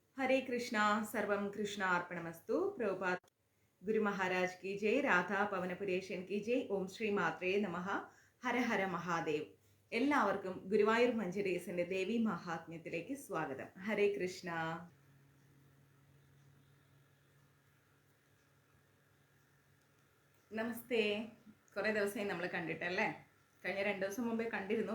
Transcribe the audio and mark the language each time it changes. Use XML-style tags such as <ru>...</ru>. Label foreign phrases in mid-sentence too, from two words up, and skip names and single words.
<hi>हरे कृष्णा सर्वम कृष्ण अर्पणमस्तु प्रभुपाद गुरु महाराज की जय राधा പവനപുരേശൻ की जय</hi> <sa>ഓം ശ്രീ മാത്രേ നമഃ ഹര ഹര മഹാദേവ്</sa> <ml>എല്ലാവർക്കും ഗുരുവായൂർ മഞ്ജരീസിന്റെ ദേവി മഹാത്മ്യത്തിലേക്ക് സ്വാഗതം. ഹരേ കൃഷ്ണ. നമസ്തേ. കുറെ ദിവസമായി നമ്മൾ കണ്ടിട്ടല്ലേ? കഴിഞ്ഞ 2 ദിവസം മുമ്പേ കണ്ടിരുന്നു.</ml>